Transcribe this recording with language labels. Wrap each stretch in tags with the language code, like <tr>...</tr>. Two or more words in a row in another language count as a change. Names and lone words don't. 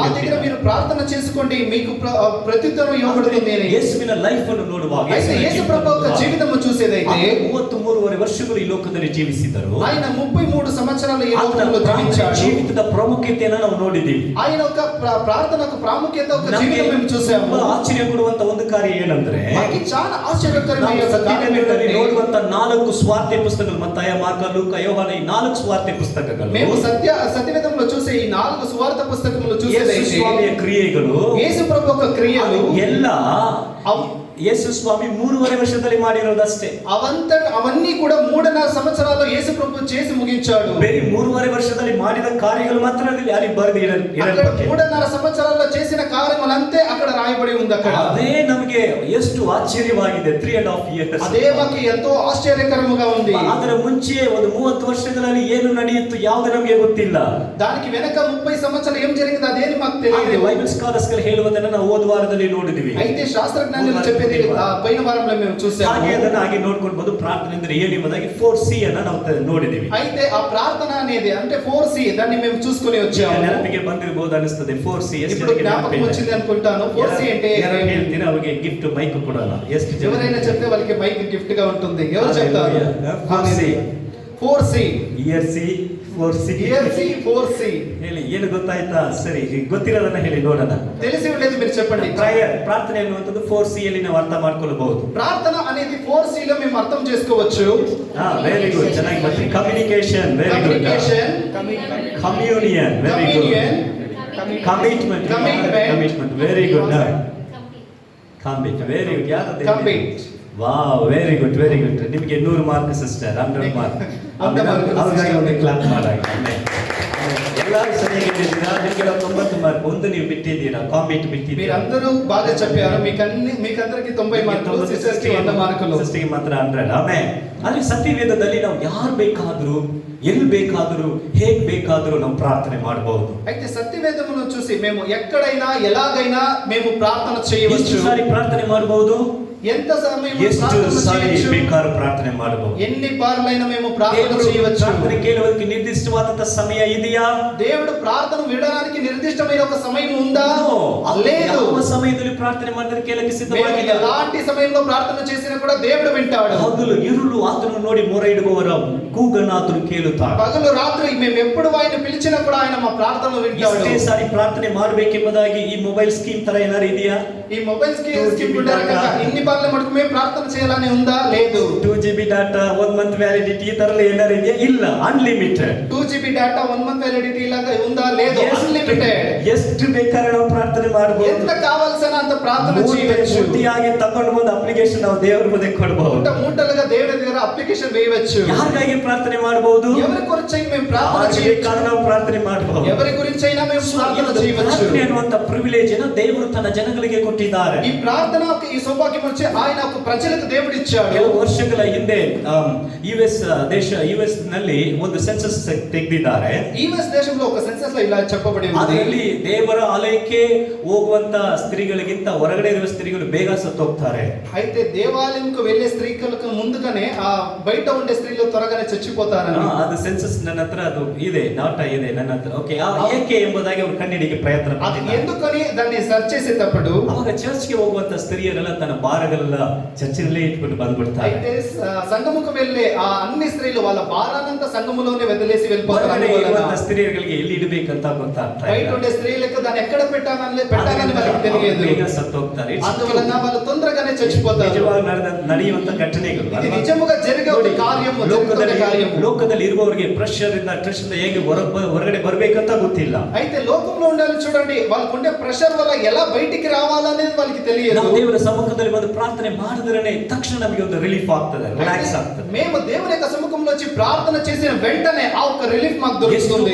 <te>నా దగ్గర మీరు ప్రార్థన చేసుకోండి, మీకు ప్రత్యుత్తరం ఇవ్వబడుతుంది.</te> <kn>ಯೇಸುವಿನ ಲೈಫ್ ಅನ್ನು ನೋಡುವಾಗ</kn> <te>యేసు ప్రభు యొక్క జీవితము చూసేదైతే</te> <kn>33 ವರ್ಷಗಳು ಈ ಲೋಕದಲ್ಲಿ ಜೀವಿಸಿದರು.</kn> <te>ఆయన 33 సంవత్సరాలు ఈ లోకంలో జీవించాడు.</te> <kn>ಜೀವಿತದ ಪ್ರಾಮುಖ್ಯತೆಯನ್ನು ನಾವು ನೋಡಿದ್ದೀವಿ.</kn> <te>ఆయన ఒక ప్రార్థనకు ప్రాముఖ్యత ఒక జీవితం మేము చూసాము.</te> <kn>ಆಶ್ಚರ್ಯ ಕೊಡುವಂತ ಒಂದು ಕಾರ್ಯ ಏನಂದ್ರೆ,</kn> <te>మనకి చాలా ఆశ్చర్యకరమైన</te> <kn>ಸತ್ಯವೇದದಲ್ಲಿ ನೋಡುವಂತ 4 ಸ್ವಾರ್ಥ್ಯ ಪುಸ್ತಕಗಳು, ಮತ್ತಾಯ, ಮಾರ್ಕ, ಲೂಕ, ಯೋಹಾನ, ಈ 4 ಸ್ವಾರ್ಥ್ಯ ಪುಸ್ತಕಗಳು,</kn> <te>మేము సత్యవేదంలో చూసే ఈ 4 సువార్త పుస్తకములు చూసేదైతే</te> <kn>ಯೇಸು ಸ್ವಾಮಿಯ ಕ್ರಿಯೆಗಳು,</kn> <te>యేసు ప్రభు యొక్క క్రియలు</te> <kn>ಎಲ್ಲ ಯೇಸು ಸ್ವಾಮಿ 3.5 ವರ್ಷದಲ್ಲಿ ಮಾಡಿರೋದಷ್ಟೇ.</kn> <te>అవన్నీ కూడా 3.5 సంవత్సరాల్లో యేసు ప్రభు చేసి ముగించాడు.</te> <kn>ಬೇರೆ 3.5 ವರ್ಷದಲ್ಲಿ ಮಾಡಿದ ಕಾರ್ಯಗಳು ಮಾತ್ರ ಅಲ್ಲಿ ಬರೆದು</kn> <te>3.5 సంవత్సరాల్లో చేసిన కార్యములంతే అక్కడ రాయబడి ఉంది. అక్కడ</te> <kn>అదే ನಮಗೆ ಎಷ್ಟು ಆಶ್ಚರ್ಯವಾಗಿದೆ. 3.5 years</kn> <te>అదే మాకు ఎంతో ఆశ్చర్యకరముగా ఉంది.</te> <kn>ಅದರ ಮುಂಚೆ ಒಂದು 30 ವರ್ಷಗಳಲ್ಲಿ ಏನು ನಡೆಯಿತು ಯಾವುದು ನಮಗೆ ಗೊತ್ತಿಲ್ಲ.</kn> <te>దానికి వెనక 30 సంవత్సరాలు ఏం జరిగింది అదేని మాకు తెలియదు.</te> <en>Bible scholars</en> <kn>ಹೇಳುವುದನ್ನು ನಾವು ಹೋದ ವಾರದಲ್ಲಿ ನೋಡಿದ್ವಿ.</kn> <te>అయితే శాస్త్రజ్ఞానులు చెప్పేది పోయిన వారంలో మేము చూసాము.</te> <kn>ಹಾಗೆ ಅದನ್ನು ಹಾಗೆ ನೋಡ್ಕೊಳ್ಬಹುದು. ಪ್ರಾರ್ಥನೆ ಅಂದ್ರೆ ಏನು ಎಂಬುದಾಗಿ 4C ಅನ್ನು ನಾವು ನೋಡಿದ್ವಿ.</kn> <te>అయితే ఆ ప్రార్థన అనేది అంటే 4C దాన్ని మేము చూసుకొని వచ్చాము.</te> <kn>ನೆನಪಿಗೆ ಬಂದಿರಬಹುದು ಅನಿಸುತ್ತದೆ 4C.</kn> <te>ఇప్పుడు జ్ఞాపకం వచ్చింది అనుకుంటాను. 4C అంటే</te> <kn>ಹೇಳ್ತೀನಿ, ಅವರಿಗೆ</kn> <en>gift mike</en> <kn>ಕೊಡೋಣ. ಎಷ್ಟು</kn> <te>ఎవరైనా చెప్తే వాళ్ళకి మైక్ గిఫ్ట్ గా ఉంటుంది. ఎవరు చెప్తారు? 4C</te> <kn>ERC 4C ಹೇಳಿ, ಏನು ಗೊತ್ತಾಯ್ತಾ? ಸರಿ, ಗೊತ್ತಿರೋದನ್ನ ಹೇಳಿ ನೋಡೋಣ.</kn> <te>తెలిసి ఉండేది మీరు చెప్పండి.</te> <kn>ಪ್ರಾರ್ಥನೆ ಅನ್ನುವಂಥದ್ದು 4C ಅಲ್ಲಿ ನಾವು ಅರ್ಥ ಮಾಡ್ಕೊಳ್ಳಬಹುದು.</kn> <te>ప్రార్థన అనేది 4C లో మేము అర్థం చేసుకోవచ్చు.</te> <en>very good,</en> <kn>ಚೆನ್ನಾಗಿ ಬರ್ತೀವಿ.</kn> <en>communication, very good. Communion, very good. Commitment, very good. Combat, very good. ಯಾರು? Wow, very good, very good. ನಿಮಗೆ 100 mark sister, 100 mark.</en> <kn>ಅವ್ರಿಗಾಗಿ ಒಂದು ಕ್ಲಾಪ್ ಮಾಡಾಗಿ. ಎಲ್ಲರೂ ಸರಿಯಾಗಿ ಹೇಳಿದ್ದೀರಾ. ನಿಮಗೆ 90 ಮಾರ್ಕ್. ಒಂದು ನೀವು ಬಿಟ್ಟಿದ್ದೀರಾ, ಕಾಂಬಿಟ್ ಬಿಟ್ಟಿದ್ದೀರಾ.</kn> <te>మీరందరూ బాగా చెప్పారు. మీకందరికి 90 మార్కులు, సిస్టర్స్ కి 100 మార్కులు,</te> <kn>ಸಿಸ್ಟರ್ ಗೆ ಮಾತ್ರ 100. ಆಮೇಲೆ ಆದರೆ ಸತ್ಯವೇದದಲ್ಲಿ ನಾವು ಯಾರು ಬೇಕಾದರೂ, ಎಲ್ಲಿ ಬೇಕಾದರೂ, ಹೇಗೆ ಬೇಕಾದರೂ ನಾವು ಪ್ರಾರ್ಥನೆ ಮಾಡಬಹುದು.</kn> <te>అయితే సత్యవేదమును చూసి మేము ఎక్కడైనా ఎలాగైనా మేము ప్రార్థన చేయవచ్చు.</te> <kn>ಎಷ್ಟು ಸಾರಿ ಪ್ರಾರ್ಥನೆ ಮಾಡಬಹುದು?</kn> <te>ఎంత సమయం</te> <kn>ಎಷ್ಟು</kn> <te>ప్రార్థన</te> <kn>ಸಾರಿ</kn> <te>చేయొచ్చు?</te> <kn>ಬೇಕಾದ್ರೂ ಪ್ರಾರ್ಥನೆ ಮಾಡಬಹುದು.</kn> <te>ఎన్ని పార్లైనా మేము ప్రార్థన</te> <kn>ದೇವರು</kn> <te>చేయవచ్చు.</te> <kn>ಪ್ರಾರ್ಥನೆ ಕೇಳುವುದಕ್ಕೆ ನಿರ್ದಿಷ್ಟವಾದಂತ ಸಮಯ ಇದೆಯಾ?</kn> <te>దేవుడు ప్రార్థన వినడానికి నిర్దిష్టమైన ఒక సమయం ఉందా? లేదు.</te> <kn>ಯಾವ ಸಮಯದಲ್ಲಿ ಪ್ರಾರ್ಥನೆ ಮಾಡಿದ್ರೆ ಕೇಳಕ್ಕೆ</kn> <te>మేము</te> <kn>ಸಿದ್ಧವಾಗಿಲ್ಲ.</kn> <te>ఎలాంటి సమయంలో ప్రార్థన చేసినా కూడా దేవుడు వింటాడు.</te> <kn>ಹಗಲು ಇರುಳು ಆತನು ನೋಡಿ ಮೊರೆ ಇಡುವವರ ಕೂಗನ್ನು ಆತನು ಕೇಳುತ್ತಾನೆ.</kn> <te>పగలు రాత్రి మేము ఎప్పుడు ఆయన పిలిచినా కూడా ఆయన మా ప్రార్థనలు వింటాడు.</te> <kn>ಎಷ್ಟೇ ಸಾರಿ ಪ್ರಾರ್ಥನೆ ಮಾಡಬೇಕೆಂಬುದಾಗಿ ಈ</kn> <en>mobile scheme</en> <kn>ತರ ಏನಾರು ಇದೆಯಾ?</kn> <te>ఈ</te> <en>mobile scheme</en> <te>ఇన్ని పార్లు మటుకు మేము ప్రార్థన చేయాలని ఉందా? లేదు.</te> <en>2GB data 1 month validity</en> <kn>ಈ ತರ ಏನಾರು ಇದೆಯಾ? ಇಲ್ಲ, ಅನ್ಲಿಮಿಟೆಡ್.</kn> <en>2GB data 1 month validity</en> <te>ಇಲಾಗ ఉందా? లేదు,</te> <kn>ಅನ್ಲಿಮಿಟೆಡ್. ಎಷ್ಟು ಬೇಕಾದ್ರೆ ನಾವು ಪ್ರಾರ್ಥನೆ ಮಾಡಬಹುದು.</kn> <te>ఎంత కావాల్సిన అంత ప్రార్థన చేయవచ్చు.</te> <kn>ಮೂರ್ತಿಯಾಗಿ ತಕೊಂಡು ಬಂದು ಅಪ್ಲಿಕೇಶನ್ ನಾವು ದೇವರ ಮುಂದೆ ಕೊಡಬಹುದು.</kn> <te>మూటలుగా దేవుడి దగ్గర అప్లికేషన్ వేయవచ్చు.</te> <kn>ಯಾರಿಗಾಗಿ ಪ್ರಾರ್ಥನೆ ಮಾಡಬಹುದು?</kn> <te>ఎవరి గురించి మేము ప్రార్థన చేయవచ్చు.</te> <kn>ನಾವು ಪ್ರಾರ್ಥನೆ ಮಾಡಬಹುದು.</kn> <te>ఎవరి గురించి అయినా మేము ప్రార్థన చేయవచ్చు.</te> <kn>ಪ್ರಾರ್ಥನೆ ಅನ್ನುವಂತ ಪ್ರಿವಿಲೇಜ್ ಅನ್ನು ದೇವರು ತನ್ನ ಜನಗಳಿಗೆ ಕೊಟ್ಟಿದ್ದಾರೆ.</kn> <te>ఈ ప్రార్థన ఈ సౌభాగ్యం వచ్చి ఆయన ఒక ప్రజలకు దేవుడు ఇచ్చాడు.</te> <kn>ಕೆಲವು ವರ್ಷಗಳ ಹಿಂದೆ ಯುಎಸ್ ನಲ್ಲಿ ಒಂದು ಸೆನ್ಸಸ್ ತೆಗೆದಿದ್ದಾರೆ.</kn> <te>యుఎస్ దేశంలో ఒక సెన్సస్ లో ఇలా చెప్పబడి ఉంది.</te> <kn>ಅದರಲ್ಲಿ ದೇವರ ಆಲಯಕ್ಕೆ ಹೋಗುವಂತ ಸ್ತ್ರೀಗಳಿಗಿಂತ ಹೊರಗಡೆ ಇರುವ ಸ್ತ್ರೀಗಳು ಬೇಗ ಸತ್ತೋಗ್ತಾರೆ.</kn> <te>అయితే దేవాలయంకు వెళ్ళే స్త్రీలకు ముందుగానే ఆ బయట ఉండే స్త్రీలు త్వరగానే చచ్చిపోతారని.</te> <kn>ಅದು ಸೆನ್ಸಸ್ ನನ್ನ ಹತ್ರ ಅದು ಇದೆ, ಡಾಟಾ ಇದೆ ನನ್ನ ಹತ್ರ. ಓಕೆ, ಏಕೆ ಎಂಬುದಾಗಿ ಅವರು ಕಂಡುಹಿಡಿಯಕ್ಕೆ ಪ್ರಯತ್ನ</kn> <te>అది</te> <kn>ಪಟ್ಟಿದ್ದಾರೆ.</kn> <te>ఎందుకని దాన్ని ಸರ್ಚ್ చేసేటప్పుడు</te> <kn>ಅವಾಗ ಚರ್ಚ್ಗೆ ಹೋಗುವಂತ ಸ್ತ್ರೀಯರೆಲ್ಲ ತನ್ನ ಭಾರಗಳೆಲ್ಲ ಚರ್ಚಿನಲ್ಲೇ ಇಟ್ಕೊಂಡು ಬಂದ್ಬಿಡ್ತಾರೆ.</kn> <te>అయితే సంఘముకు వెళ్ళే ఆ అన్ని స్త్రీలు వాళ్ళ భారానంతా సంఘములోనే వదిలేసి వెళ్ళిపోతారు.</te> <kn>ಹೊರಗಡೆ ಇರುವಂತ ಸ್ತ್ರೀಯರಿಗೆ ಎಲ್ಲಿ ಇಡಬೇಕಂತ ಗೊತ್ತಾಗ್ತಾ</kn> <te>బయట</te> <kn>ಇಲ್ಲ.</kn> <te>ఉండే స్త్రీలకు దాన్ని ఎక్కడ పెట్టాలని వాళ్ళకి తెలియదు.</te> <kn>ಬೇಗ సత్తోಗ್ತಾರೆ.</kn> <te>అందువలన వాళ్ళు తొందరగానే చచ్చిపోతారు.</te> <kn>ನಿಜವಾಗಿ ನಡೆಯುವಂತ ಘಟನೆಗಳು.</kn> <te>ఇది నిజముగా జరిగే ఒక కార్యము, జరుగుతున్న కార్యము.</te> <kn>ಲೋಕದಲ್ಲಿ ಇರುವವರಿಗೆ ಪ್ರೆಷರ್ ಇಂದ ಹೇಗೆ ಹೊರಗಡೆ ಬರ್ಬೇಕಂತ ಗೊತ್ತಿಲ್ಲ.</kn> <te>అయితే లోకంలో ఉండాలి చూడండి, వాళ్ళకు ఉండే ప్రెషర్ వల్ల ఎలా బయటికి రావాలనేది వాళ్ళకి తెలియదు.</te> <kn>ನಾವು ದೇವರ ಸಮ್ಮುಖದಲ್ಲಿ ಬಂದು ಪ್ರಾರ್ಥನೆ ಮಾಡಿದ್ರೇನೆ ತಕ್ಷಣ ನಮಗೆ ಒಂದು ರಿಲೀಫ್ ಆಗ್ತದೆ, ರಿಲ್ಯಾಕ್ಸ್ ಆಗ್ತದೆ.</kn> <te>మేము దేవుని యొక్క సముఖంలో వచ్చి ప్రార్థన చేసిన వెంటనే ఆ ఒక రిలీఫ్ మాకు దొరుకుతుంది.</te>